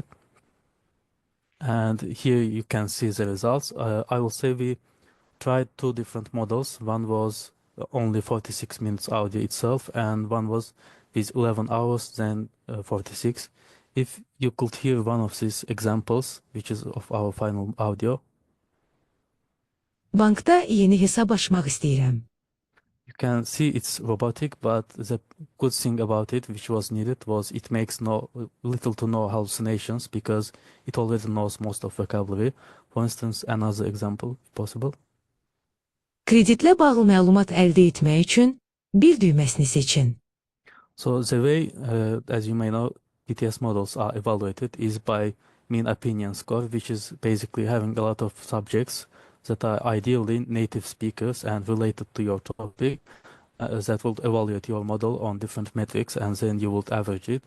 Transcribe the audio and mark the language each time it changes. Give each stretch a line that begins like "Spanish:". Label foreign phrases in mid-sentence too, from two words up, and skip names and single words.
English: And here you can see the results. I will say we tried two different models. One was only 46 minutes audio itself, and one was with 11 hours, then 46. If you could hear one of these examples, which is of our final audio,
Azerbaijani: Bankda yeni hesap açmaq istəyirəm.
English: you can see it's robotic, but the good thing about it, which was needed, was it makes little to no hallucinations because it already knows most of vocabulary. For instance, another example, if possible.
Azerbaijani: Kreditlə bağlı məlumat əldə etmək üçün bir düyməsini seçin.
English: So the way, as you may know, PTS models are evaluated is by mean opinion score, which is basically having a lot of subjects that are ideally native speakers and related to your topic that will evaluate your model on different metrics, and then you would average it.